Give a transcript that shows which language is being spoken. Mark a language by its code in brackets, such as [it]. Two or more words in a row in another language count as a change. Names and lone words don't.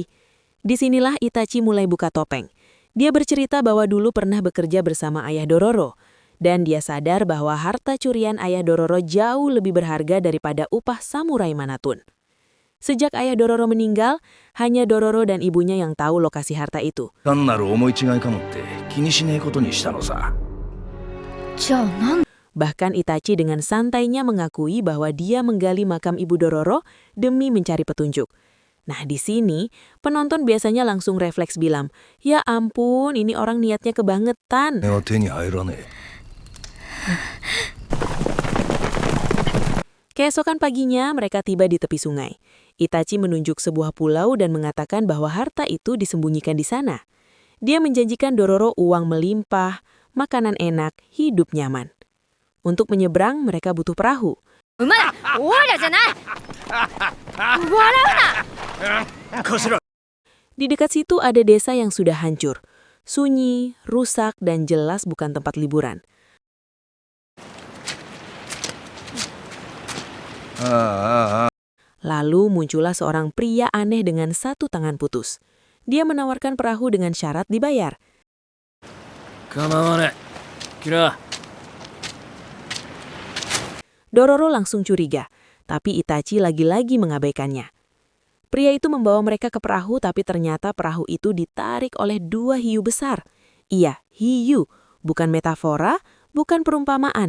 [id] Disinilah Itachi mulai buka topeng. Dia bercerita bahwa dulu pernah bekerja bersama ayah Dororo. Dan dia sadar bahwa harta curian ayah Dororo jauh lebih berharga daripada upah samurai manapun. Sejak ayah Dororo meninggal, hanya Dororo dan ibunya yang tahu lokasi harta itu. [ja] 単なる思い違いかもって気にしねえことにしたのさ。じゃあなん [id] Bahkan Itachi dengan santainya mengakui bahwa dia menggali makam ibu Dororo demi mencari petunjuk. Nah di sini, penonton biasanya langsung refleks bilang, ya ampun ini orang niatnya kebangetan. [ja] は手に入らねえ。 [id] Keesokan paginya, mereka tiba di tepi sungai. Itachi menunjuk sebuah pulau dan mengatakan bahwa harta itu disembunyikan di sana. Dia menjanjikan Dororo uang melimpah, makanan enak, hidup nyaman. Untuk menyeberang, mereka butuh perahu. [ja] 馬だオイラじゃない笑うな頭。 [id] Di dekat situ ada desa yang sudah hancur. Sunyi, rusak, dan jelas bukan tempat liburan. Lalu muncullah seorang pria aneh dengan satu tangan putus. Dia menawarkan perahu dengan syarat dibayar. [ja] 構わねえ。kira [id] Dororo langsung curiga, tapi Itachi lagi-lagi mengabaikannya. Pria itu membawa mereka ke perahu, tapi ternyata perahu itu ditarik oleh dua hiu besar. Iya, hiu. Bukan metafora, bukan perumpamaan.